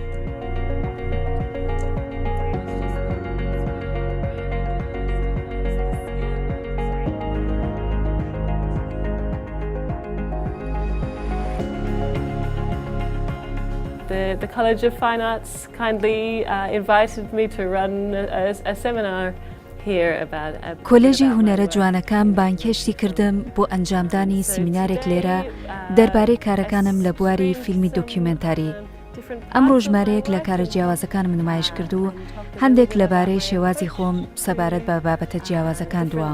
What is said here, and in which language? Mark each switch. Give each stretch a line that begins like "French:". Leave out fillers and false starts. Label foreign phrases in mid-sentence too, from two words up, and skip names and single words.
English: The College of Fine Arts kindly invited me to run a seminar here about
Central Kurdish: کۆلێژی هونەرە جوانەکان بانکێشتی کردم بۆ ئەنجامدانی سیمینارێک لێرە دەربارەی کارەکانم لە بواری فیلمی دۆکیومنتاری. ئەمڕۆ ژمارەیەک لە کارە جیاوازەکانم نمایش کرد و هەندێک لەبارەی شێوازی خۆم سەبارەت بە بابەتە جیاوازەکان دوام.